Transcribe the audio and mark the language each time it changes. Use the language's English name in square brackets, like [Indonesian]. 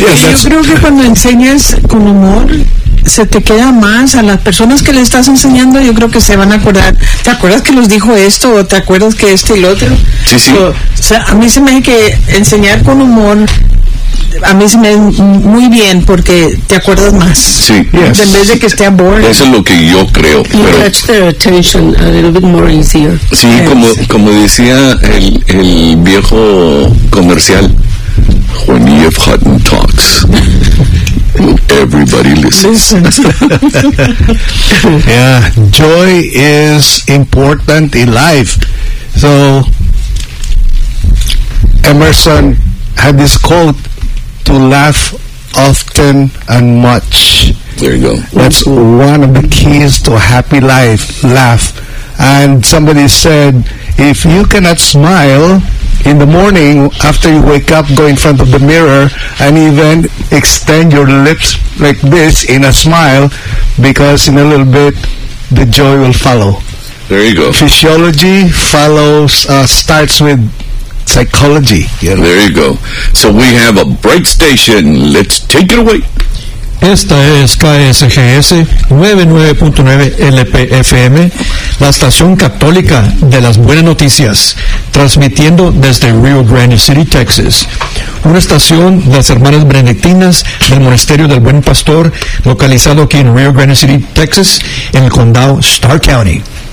[Spanish] Yo creo que cuando enseñas con humor, se te queda más a las personas que le estás enseñando. Yo creo que se van a acordar. ¿Te acuerdas que nos dijo esto? ¿O te acuerdas que este y lo otro? Sí, sí. O sea, a mí se me hace que enseñar con humor, a mí se me hace muy bien, porque te acuerdas más. Sí, yes. En vez de que esté a bordo. Eso es lo que yo creo. [English] You catch their attention a little bit more easier. [Spanish] Sí, yes. como decía el viejo comercial, [English] when Jeff Hutton talks, everybody listens. Yeah, joy is important in life. So, Emerson had this quote, to laugh often and much. There you go. That's one of the keys to a happy life, laugh. And somebody said, if you cannot smile in the morning, after you wake up, go in front of the mirror and even extend your lips like this in a smile, because in a little bit, the joy will follow. There you go. Physiology follows, starts with psychology. You know? There you go. So we have a break station. Let's take it away. [Spanish] Esta es KSGS 99.9 LPFM, la estación católica de las buenas noticias, transmitiendo desde Rio Grande City, Texas. Una estación de las hermanas benedictinas del Monasterio del Buen Pastor, localizado aquí en Rio Grande City, Texas, en el condado Starr County.